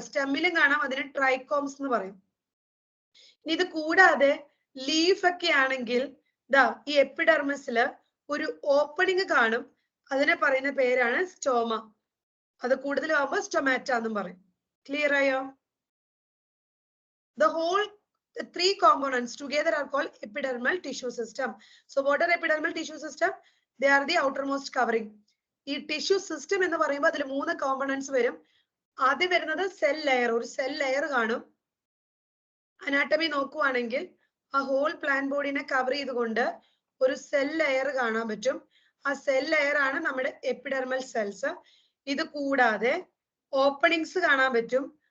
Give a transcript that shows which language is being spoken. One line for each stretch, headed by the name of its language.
Malayalam: സ്റ്റെമ്മിലും കാണാം, അതിനെ ട്രൈക്കോംസ് എന്ന് പറയും. ഇനി ഇത് കൂടാതെ ലീഫ് ഒക്കെ ആണെങ്കിൽ ഈ എപ്പിഡെർമസില് ഒരു ഓപ്പണിംഗ് കാണും, അതിനെ പറയുന്ന പേരാണ് സ്റ്റോമ. അത് കൂടുതലാവുമ്പോൾ സ്റ്റൊമാറ്റ എന്നും പറയും. ക്ലിയർ ആയോ? The whole
English: The three components together are called epidermal tissue system. So what are epidermal tissue system? They are the outermost covering.
Malayalam: ഈ ടിഷ്യൂ സിസ്റ്റം എന്ന് പറയുമ്പോൾ അതിൽ 3 കോമ്പണൻസ് വരും. ആദ്യം വരുന്നത് സെൽ ലെയർ. ഒരു സെൽ ലെയർ കാണും. അനാട്ടമി നോക്കുവാണെങ്കിൽ ആ ഹോൾ പ്ലാൻ ബോഡിനെ കവർ ചെയ്തുകൊണ്ട് ഒരു സെൽ ലെയർ കാണാൻ പറ്റും. ആ സെൽ ലെയർ ആണ് നമ്മുടെ എപ്പിഡെർമൽ സെൽസ്. ഇത് കൂടാതെ ഓപ്പണിങ്സ് കാണാൻ പറ്റും.